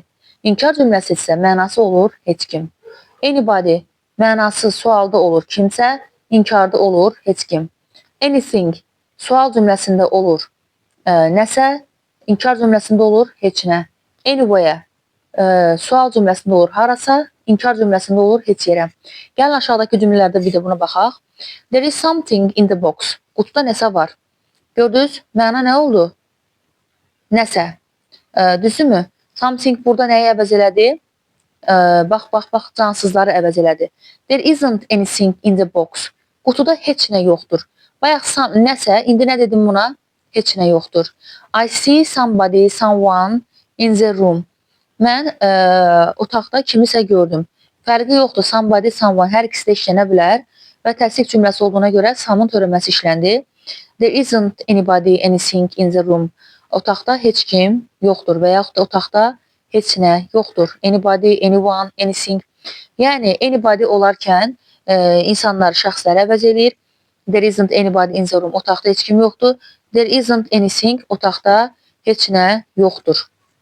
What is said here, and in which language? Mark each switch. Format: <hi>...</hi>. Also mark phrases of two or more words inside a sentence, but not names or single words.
<az>İnkar cümləsi isə mənası olur heç kim. Anybody mənası sualda olur kimsə, inkarda olur heç kim. Anything sual cümləsində olur nəsə, inkar cümləsində olur heç nə. Anywhere sual cümləsində olur harasa, inkar cümləsində olur heç yerə. Gəlin aşağıdakı cümlələrdə bir də buna baxaq.</az> <en>There is something in the box.</en> <az>Qutuda nəsə var. Gördünüz, məna nə oldu? Nəsə. Düzdürmü? Something burada nəyi əvəz elədi? Bax, cansızları əvəz elədi.</az> <en>There isn't anything in the box.</en> <az>Qutuda heç nə yoxdur. Bayaq nəsə, indi nə dedim buna? Heç nə yoxdur.</az> <en>I see somebody, someone in the room.</en> <az>Mən otaqda kimisə gördüm. Fərqi yoxdur.</az> <en>Somebody, someone</en> <az>hər ikisi də işlənə bilər və təsdiq cümləsi olduğuna görə some'ın törəməsi işləndi.</az> <en>There isn't anybody, anything in the room.</en> <az>Otaqda heç kim yoxdur və yaxud da otaqda heç nə yoxdur.</az> <en>Anybody, anyone, anything.</en> <az>Yəni, anybody olarkən insanlar, şəxsləri əvəz eləyir.</az> <en>There isn't anybody in the room.</en> <az>Otaqda heç kim yoxdur.</az> <en>There isn't anything.</en> <az>Otaqda heç nə yoxdur.</az>